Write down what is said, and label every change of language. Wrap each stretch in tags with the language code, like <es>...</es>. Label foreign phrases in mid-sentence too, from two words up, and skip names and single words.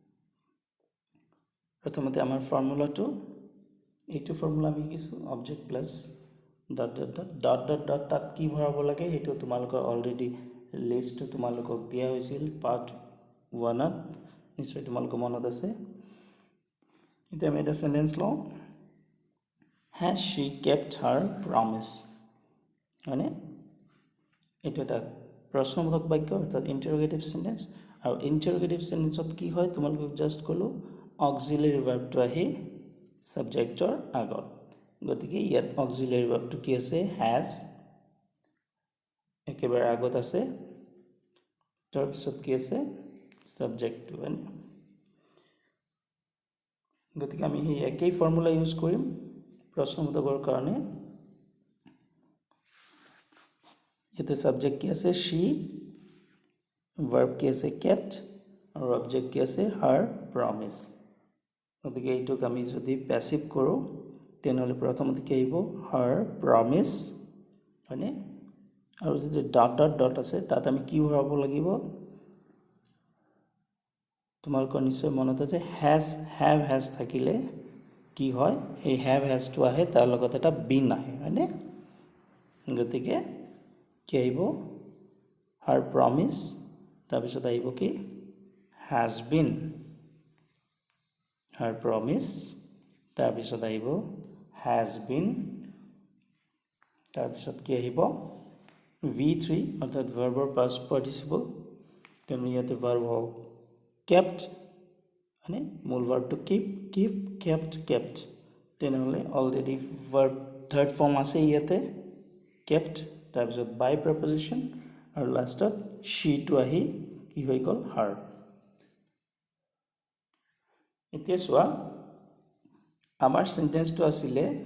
<as>প্ৰথমতে আমাৰ ফৰ্মুলাটো এইটো ফৰ্মুলা আমি কিছু</as> <en>object plus dot</en> <as>তাত কি ভৰাব লাগে সেইটো তোমালোকৰ অলৰেডি লিষ্টটো তোমালোকক দিয়া হৈছিল পাৰ্ট 1ত নিশ্চয় তোমালোকৰ মনত আছে এতিয়া আমি এটা সেন্টেন্স লওঁ</as> <en>has she kept her promise</en> <as>মানে এইটো এটা প্ৰশ্নবোধক বাক্য অৰ্থাৎ</as> <en>interrogative sentence</en> <as>আৰু</as> <en>interrogative sentence</en> <as>কি হয় তোমালোকক জাস্ট ক'লো</as> <en>auxiliary verb</en> <as>আহি সাবজেক্টৰ আগত গতিকে ইয়াত</as> <en>auxiliary verb</en> <as>কি আছে হ্যাজ একেবাৰে আগত আছে তাৰপিছত কি আছে সাবজেক্টটো মানে গতিকে আমি এই একেই</as> <en>formula use</en> <as>কৰিম প্ৰশ্নবোধকৰ কাৰণে ইয়াতে সাবজেক্ট কি আছে</as> <en>she verb</en> <as>কি আছে kept আৰু অবজেক্ট কি আছে</as> <en>her promise</en> <as>গতিকে এইটোক আমি যদি প্যাসিভ কৰোঁ তেনেহ'লে প্ৰথমতে কি আহিব</as> <en>her promise</en> <as>হয়নে আৰু যদি ডট আছে তাত আমি কি ভৰাব লাগিব তোমালোকৰ নিশ্চয় মনত আছে have থাকিলে কি হয় এই</as> <en>have has</en> <as>আহে তাৰ লগত এটা been আহে হয়নে গতিকে কি আহিব</as> <en>her promise</en> <as>তাৰপিছত আহিব কি</as> <en>has been her promise</en> <as>তাৰপিছত আহিব</as> <en>has been</en> <as>তাৰপিছত কি আহিব V3 অৰ্থাৎ ভাৰ্বৰ</as> <en>past participle</en> <as>তেনে ইয়াতে ভাৰ্ব হ'ব kept মানে মূল ভাৰ্বটো kept তেনেহ'লে অলৰেডি</as> <en>verb third form</en> <as>আছে ইয়াতে kept তাৰপিছত</as> <en>by preposition</en> <as>আৰু লাষ্টত she টো আহি কি হৈ গ'ল her এতিয়া চোৱা আমাৰ সেন্টেন্সটো আছিলে</as>